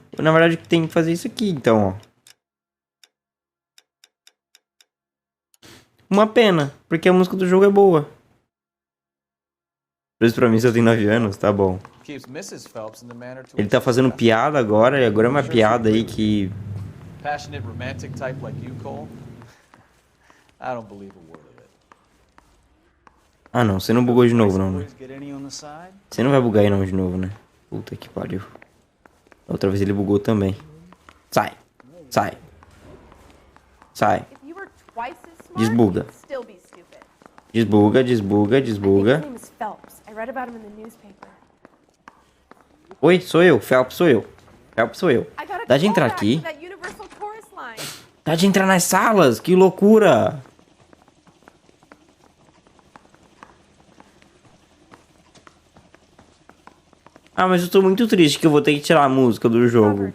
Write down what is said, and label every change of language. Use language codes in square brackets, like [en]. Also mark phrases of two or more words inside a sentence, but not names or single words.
[pt] Na verdade tem que fazer isso aqui, então, ó. Uma pena, porque a música do jogo é boa. Por isso pra mim só tem 9 anos, tá bom. Ele tá fazendo piada agora, e agora é uma piada aí que [en] passionate romantic type like you, Cole, I don't believe a word of it. [pt] Ah não, você não bugou de novo não, né? [en] Get any on the side? [pt] Você não vai bugar aí não de novo, né? Puta que pariu. Outra vez ele bugou também. Sai. Sai. Sai. Desbuga. Desbuga, desbuga, desbuga. Oi, sou eu. Phelps sou eu. Phelps sou eu. Dá de entrar aqui. Dá de entrar nas salas. Que loucura. Ah, mas eu tô muito triste que eu vou ter que tirar a música do jogo.